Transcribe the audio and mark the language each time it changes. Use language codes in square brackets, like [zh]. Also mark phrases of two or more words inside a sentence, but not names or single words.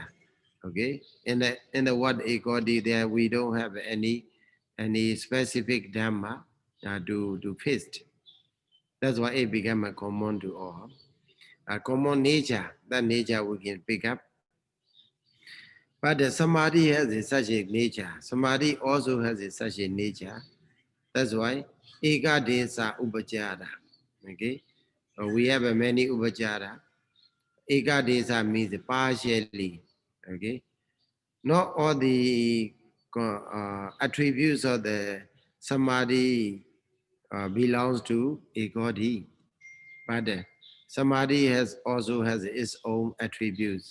[en] Okay, in the word egodi there we don't have any specific dhamma to fist. That's why it became a common to all. A common nature, that nature we can pick up. But the samadhi has such a nature. Samadhi also has such a nature. That's why [pi] eka desa upachara. [en] Okay, we have many upachara. [pi] Eka desa [en] means partially. Okay, not all the attributes of the samadhi belongs to egodi, but samadhi also has its own attributes.